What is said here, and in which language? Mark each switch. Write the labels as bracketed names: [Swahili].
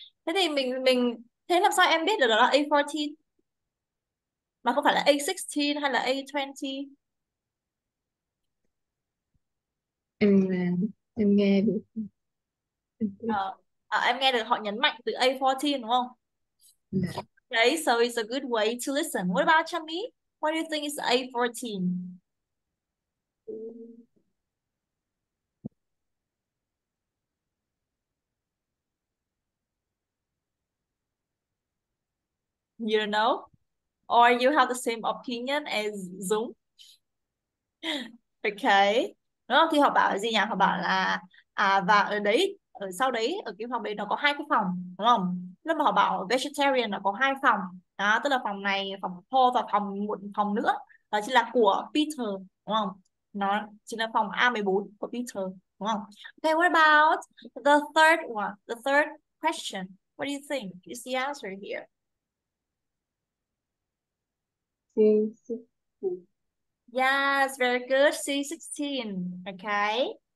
[Vietnamese] Thế thì mình thế làm sao em biết được đó là A14 mà không phải là A16 hay là A20? Em nghe được. Em nghe được họ nhấn mạnh từ A14 đúng không? [English] Yeah. Okay, so it's a good way to listen. What about Chami? What do you think is A14? You don't know? Or you have the same opinion as Dũng? Okay. [Vietnamese] Đúng không? Thì họ bảo là gì nhỉ? Họ bảo là và ở đấy, ở sau đấy, ở cái phòng đấy nó có 2 cái phòng, đúng không? lúc mà họ bảo vegetarian là có hai phòng đó, tức là phòng này, phòng Paul, và một phòng nữa đó chính là của Peter, đúng không? Nó chính là phòng A14 của Peter, đúng không? [English] Okay, what about the third one, the third question? What do you think is the answer here? C16. Yes, very good. C16. Okay.